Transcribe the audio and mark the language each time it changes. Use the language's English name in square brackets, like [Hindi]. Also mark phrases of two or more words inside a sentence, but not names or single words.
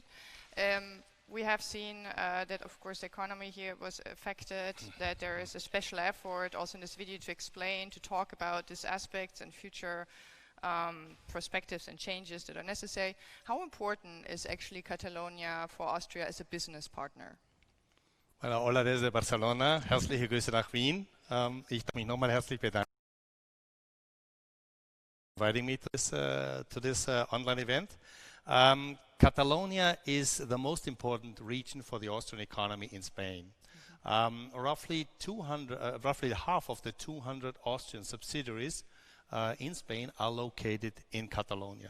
[English] We have seen that, of course, the economy here was affected, that there is a special effort also in this video to explain, to talk about these aspects and future perspectives and changes that are necessary. How important is actually Catalonia for Austria as a business partner? [Spanish] Bueno, hola desde Barcelona, [German] herzliche Grüße nach Wien. Ich darf mich nochmal herzlich bedanken [English] for inviting me to this online event. Catalonia is the most important region for the Austrian economy in Spain. Roughly half of the 200 Austrian subsidiaries in Spain are located in Catalonia.